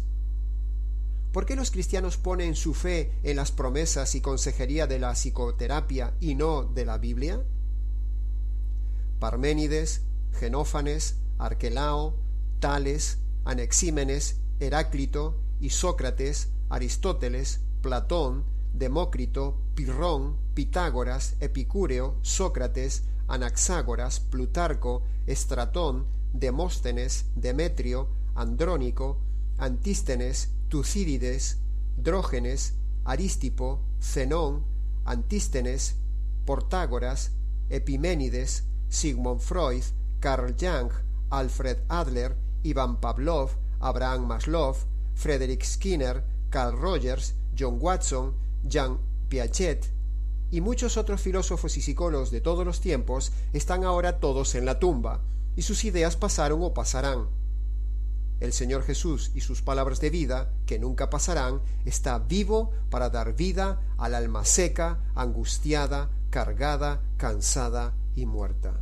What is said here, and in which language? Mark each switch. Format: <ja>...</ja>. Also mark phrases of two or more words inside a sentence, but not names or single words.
<es>¿Por qué los cristianos ponen su fe en las promesas y consejería de la psicoterapia y no de la Biblia? Parménides, Genófanes, Arquelao, Tales, Anaxímenes, Heráclito y Sócrates, Aristóteles, Platón, Demócrito, Pirrón, Pitágoras, Epicúreo, Sócrates, Anaxágoras, Plutarco, Estratón, Demóstenes, Demetrio, Andrónico, Antístenes, Tucídides, Drógenes, Arístipo, Zenón, Antístenes, Protágoras, Epiménides, Sigmund Freud, Carl Jung, Alfred Adler, Ivan Pavlov, Abraham Maslow, Frederick Skinner, Carl Rogers, John Watson, Jean Piaget y muchos otros filósofos y psicólogos de todos los tiempos están ahora todos en la tumba, y sus ideas pasaron o pasarán. El Señor Jesús y sus palabras de vida, que nunca pasarán, está vivo para dar vida al alma seca, angustiada, cargada, cansada y muerta.</es>